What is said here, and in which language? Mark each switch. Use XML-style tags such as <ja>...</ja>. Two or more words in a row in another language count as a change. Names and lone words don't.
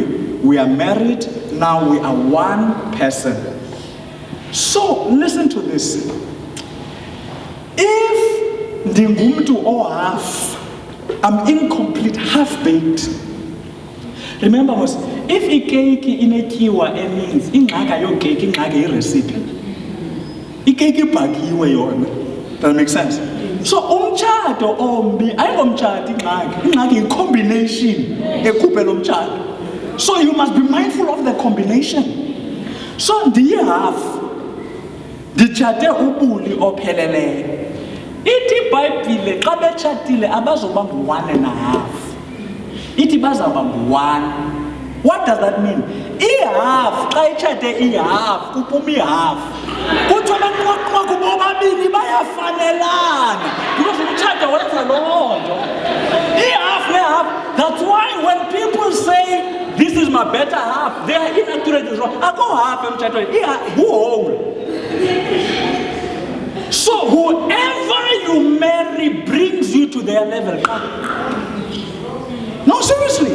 <en>We are married, now we are one person. So, listen to this. If ndingumntu or half, I'm incomplete, half-baked. Remember, if</en> <xh>ikeki inetyiwa eninzi, ingxaka yokeki, ingxaka irecipe. Ikeki ibhakiwe yona.</xh> <en>Does that make sense? So,</en> <xh>umtshato ombi, ayingomtshato ingxaki yi-combination ekhuphe lo mtshato.</xh> <en>So, you must be mindful of the combination. So,</en> <xh>ndiyi-half. Nditshate ubuli opheleleyo. Ithi iBhayibhile xa betshatile abazoba ngu-1</xh> <en>and a half.</en> <xh>Ithi bazawuba ngu-1.</xh> <en>What does that mean?</en> <xh>I-half, xa itshate i-half, kuphuma i-half. Kuthiwa banqwaqwa kubobabini bayafanelana. Because umtshato wenza loo nto. I-half ne-half.</xh> <en>That's why when people say, this is my better half, they are inaccurate as well. I go half emtshatweni, who whole? So whoever you marry brings you to their level. No, seriously.</en>